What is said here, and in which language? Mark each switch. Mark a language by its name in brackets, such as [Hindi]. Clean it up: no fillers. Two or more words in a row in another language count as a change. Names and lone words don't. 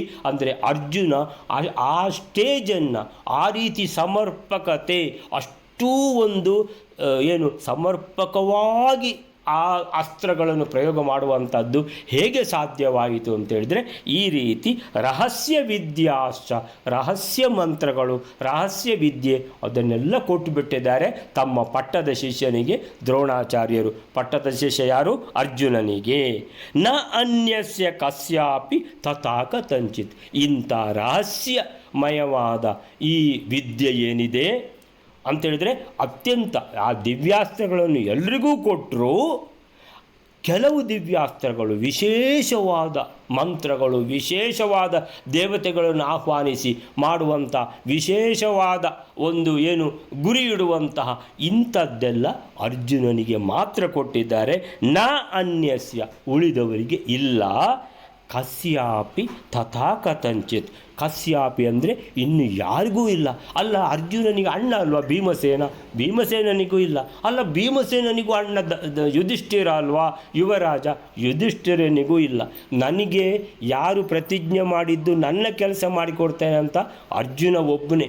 [Kannada] ಅಂದರೆ ಅರ್ಜುನ ಆ ಸ್ಟೇಜನ್ನು ಆ ರೀತಿ ಸಮರ್ಪಕತೆ, ಅಷ್ಟೂ ಒಂದು ಸಮರ್ಪಕವಾಗಿ ಆ ಅಸ್ತ್ರಗಳನ್ನು ಪ್ರಯೋಗ ಮಾಡುವಂಥದ್ದು ಹೇಗೆ ಸಾಧ್ಯವಾಯಿತು ಅಂತೇಳಿದರೆ ಈ ರೀತಿ ರಹಸ್ಯ ವಿದ್ಯಾಶ್ಚ, ರಹಸ್ಯ ಮಂತ್ರಗಳು, ರಹಸ್ಯ ವಿದ್ಯೆ ಅದನ್ನೆಲ್ಲ ಕೊಟ್ಟುಬಿಟ್ಟಿದ್ದಾರೆ ತಮ್ಮ ಪಟ್ಟದ ಶಿಷ್ಯನಿಗೆ ದ್ರೋಣಾಚಾರ್ಯರು. ಪಟ್ಟದ ಶಿಷ್ಯ ಯಾರು? ಅರ್ಜುನನಿಗೆ. [Sanskrit] ನ ಅನ್ಯಸ್ಯ ಕಸ್ಯಾಪಿ ತಥಾ ಕಥಂಚಿತ್. [Kannada] ಇಂಥ ರಹಸ್ಯಮಯವಾದ ಈ ವಿದ್ಯೆ ಏನಿದೆ ಅಂತೇಳಿದರೆ ಅತ್ಯಂತ ಆ ದಿವ್ಯಾಸ್ತ್ರಗಳನ್ನು ಎಲ್ರಿಗೂ ಕೊಟ್ಟರು. ಕೆಲವು ದಿವ್ಯಾಸ್ತ್ರಗಳು, ವಿಶೇಷವಾದ ಮಂತ್ರಗಳು, ವಿಶೇಷವಾದ ದೇವತೆಗಳನ್ನು ಆಹ್ವಾನಿಸಿ ಮಾಡುವಂಥ ವಿಶೇಷವಾದ ಒಂದು ಗುರಿ ಇಡುವಂತಹ ಇಂಥದ್ದೆಲ್ಲ ಅರ್ಜುನನಿಗೆ ಮಾತ್ರ ಕೊಟ್ಟಿದ್ದಾರೆ. [Sanskrit] ನ ಅನ್ಯಸ್ಯ, [Kannada] ಉಳಿದವರಿಗೆ ಇಲ್ಲ. [Sanskrit] ಕಸ್ಯಾಪಿ ತಥಾ ಕಥಂಚಿತ್. [Kannada] ಕಸ್ಯಾಪಿ ಅಂದರೆ ಇನ್ನು ಯಾರಿಗೂ ಇಲ್ಲ. ಅಲ್ಲ, ಅರ್ಜುನನಿಗೆ ಅಣ್ಣ ಅಲ್ವಾ ಭೀಮಸೇನ? ಭೀಮಸೇನನಿಗೂ ಇಲ್ಲ. ಅಲ್ಲ, ಭೀಮಸೇನನಿಗೂ ಅಣ್ಣ ಯುಧಿಷ್ಠಿರ ಅಲ್ವಾ ಯುವರಾಜ? ಯುಧಿಷ್ಠಿರನಿಗೂ ಇಲ್ಲ. ನನಗೆ ಯಾರು ಪ್ರತಿಜ್ಞೆ ಮಾಡಿದ್ದು ನನ್ನ ಕೆಲಸ ಮಾಡಿಕೊಡ್ತೇನೆ ಅಂತ ಅರ್ಜುನ ಒಬ್ಬನೇ.